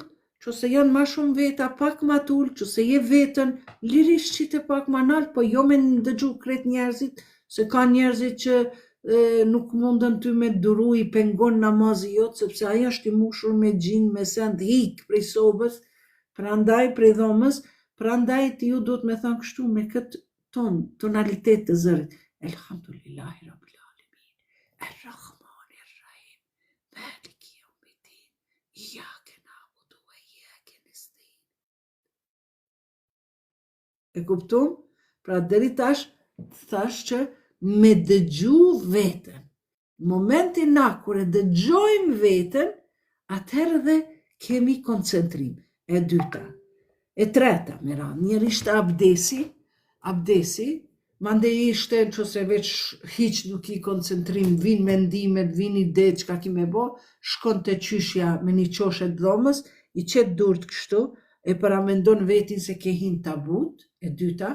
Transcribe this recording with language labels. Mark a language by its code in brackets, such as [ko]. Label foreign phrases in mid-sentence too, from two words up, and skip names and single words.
[sq] qose janë ma shumë veta, pak ma t'ult, qose je vetën, lirisht qite pak ma nalt, po jo me ndëgju krejt njerëzit, se ka njerëzit që nuk mundën ty me duru i pengon namazi jot, sepse aja është i mushur me gjin, me send hik prej sobës, prandaj prej dhomës, prandaj ti ju duhet me thënë kështu me këtë tonalitet të zërit. [ar] الحمد لله رب العالمين الرحمن الرحيم مالك يوم الدين, إياك نعبد وإياك نستعين. [sq] E kuptum? Pra deri tash thash që me dëgju vetën. Momentin na kur e dëgjojmë vetën, atëherë dhe kemi koncentrim. E dyta. E treta, me radhë, njëri ishte abdesi, mande ishte në qëse veç hiq nuk i koncentrim, vin mendimet, vin ide çka ki me bo, shkon të qyshja me një qoshet dhomës, i qet durt kështu, e paramendon vetin se ke hin tabut, e dyta.